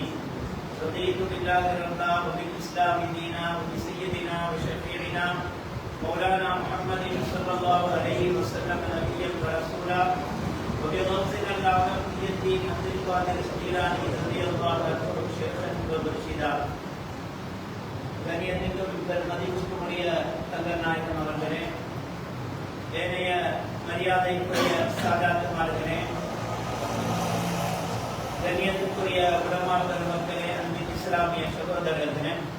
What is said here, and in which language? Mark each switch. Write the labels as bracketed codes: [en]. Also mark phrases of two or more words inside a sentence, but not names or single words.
[ar] رضيت بالله ربا وبالإسلام دينا وبسيدنا وشفيعنا مولانا محمد صلى الله عليه وسلم نبيا ورسولا وبغوثنا الأعظم الدين عبد القادر الجيلاني رضي الله عنه شيخا ومرشدا. [ta] கண்ணியத்திற்கும் மதிப்புக்குரிய தங்கள் நாயகம் அவர்களே, ஏனைய மரியாதைக்குரிய சாதாத்துமார்களே, கண்ணியத்துக்குரிய உலமா பெருமக்களே, அன்பின் இஸ்லாமிய சகோதரர்களே,